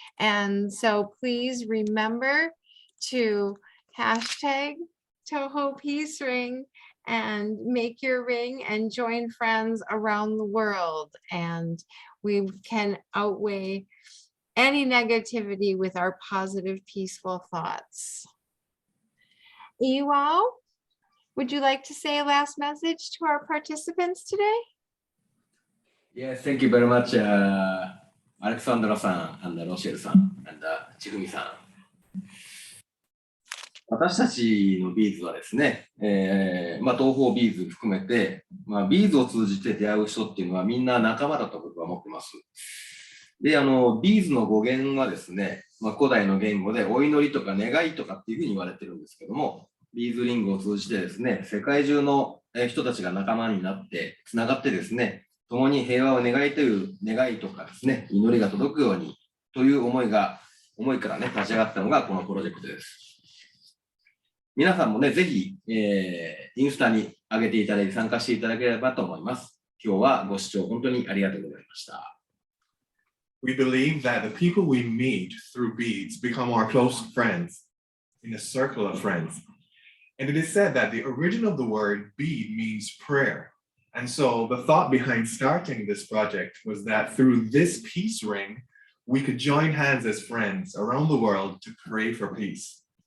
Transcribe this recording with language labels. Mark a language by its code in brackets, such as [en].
[en] And so please remember to hashtag TOHO Peace Ring and make your ring and join friends around the world. And we can outweigh any negativity with our positive, peaceful thoughts. Iwao, would you like to say a last message to our participants today? Yes, thank you very much, Alexandra さん、ロシェルさん、ちふみさん。 [ja] 私たちのビーズはですね、東方ビーズ含めて、ビーズを通じて出会う人っていうのはみんな仲間だと僕は思ってます。で、ビーズの語源はですね、古代の言語でお祈りとか願いとかっていうふうに言われてるんですけども、ビーズリングを通じてですね、世界中の人たちが仲間になって、つながってですね、共に平和を願いという願いとかですね、祈りが届くようにという思いからね、立ち上がったのがこのプロジェクトです。皆さんもね、ぜひ、インスタに上げていただいて参加していただければと思います。今日はご視聴本当にありがとうございました。 [en] We believe that the people we meet through beads become our close friends in a circle of friends. And it is said that the origin of the word bead means prayer. And so the thought behind starting this project was that through this peace ring, we could join hands as friends around the world to pray for peace.